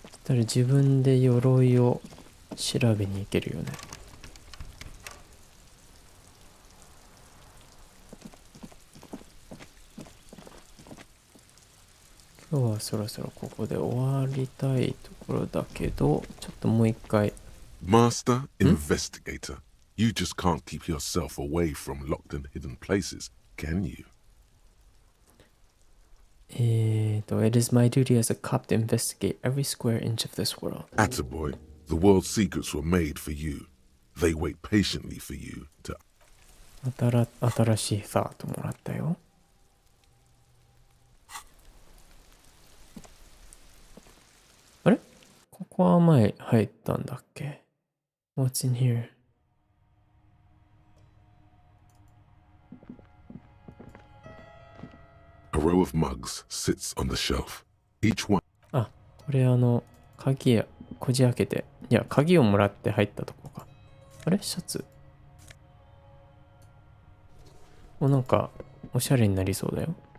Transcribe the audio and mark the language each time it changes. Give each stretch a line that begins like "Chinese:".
Japanese: したら自分で鎧を調べに行けるよね。今日はそろそろここで終わりたいところだけど、ちょっともう一回。
English: Master Investigator, you just can't keep yourself away from locked and hidden places, can you? It is my duty as a cop to investigate every square inch of this world. Attaboy, the world's secrets were made for you. They wait patiently for you to...
Japanese: 新しいサートもらったよ。あれ？ここは前入ったんだっけ？
English: What's in here? A row of mugs sits on the shelf. Each one...
Japanese: あ、これ鍵こじ開けて。いや、鍵をもらって入ったとこか。あれ？シャツ。なんか、おしゃれになりそうだよ。